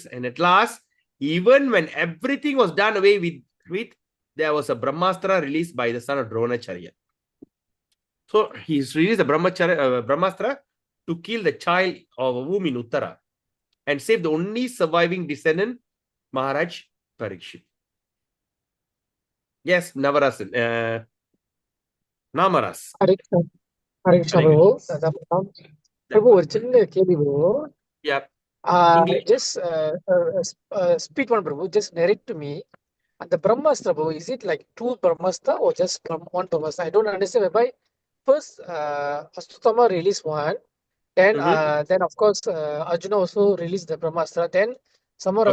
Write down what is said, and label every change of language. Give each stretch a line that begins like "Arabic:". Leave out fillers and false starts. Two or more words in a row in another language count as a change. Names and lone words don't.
English: And at last, even when everything was done away with, there was a Brahmastra released by the son of Dronacharya. So he's released the Brahmastra to kill the child of a womb in Uttara and save the only surviving descendant, Maharaj Parikshit. Yes, Navarasan. Namaras.
Sanskrit: हरे कृष्ण। हरे कृष्ण, Hare
English: Prabhu. Prabhu,
Tamil: ஒரு சின்ன கேள்வி Prabhu.
English: Yeah. Just speak one, Prabhu. Just narrate to me. And the Brahmastra, Prabhu, is it like two Brahmastra or just one Brahmastra? I don't understand whereby first Astutama released one, then of course Arjuna also released the Brahmastra, then some or